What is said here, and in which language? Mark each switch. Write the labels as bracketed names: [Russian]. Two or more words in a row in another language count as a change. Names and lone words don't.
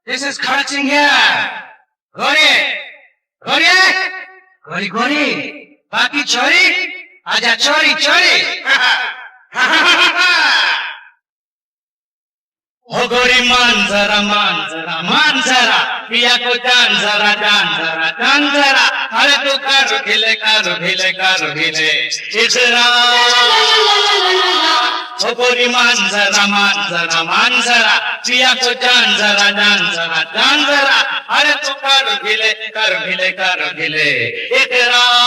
[English] is Kharak Singh here. [Hindi] गोरी, गोरी. बाकी छोरी, आजा छोरी. Oh Gori मान जरा पिया को जान जरा अरे तू कर ढीले इतना ओ गोरी मान जरा पिया को जान जरा अरे तू कर ढीले इतना